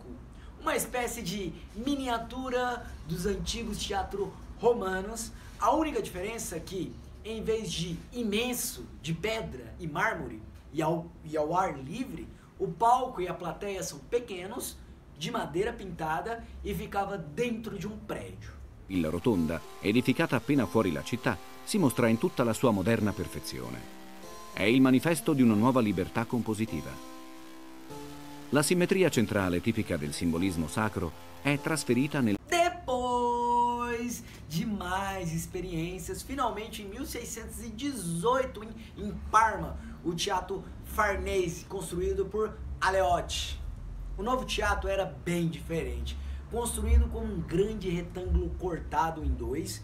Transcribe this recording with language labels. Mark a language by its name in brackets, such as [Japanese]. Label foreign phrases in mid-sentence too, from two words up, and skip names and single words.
[Portuguese] Uma espécie de miniatura dos antigos teatros romanos. A única diferença é que, em vez de imenso, de pedra e mármore, e ao ar livre, o palco e a plateia são pequenos, de madeira pintada e ficava dentro de um prédio. [Italian] La rotonda, edificata appena fuori la città, si mostra in tutta la sua moderna perfezione. È il manifesto di una nuova libertà compositiva. La simmetria centrale, tipica del simbolismo sacro, è trasferita nel... [Portuguese] Depois de mais experiências, finalmente em 1618, em Parma, o Teatro Farnese, construído por Aleotti. O novo teatro era bem diferente, construído com um grande retângulo cortado em dois.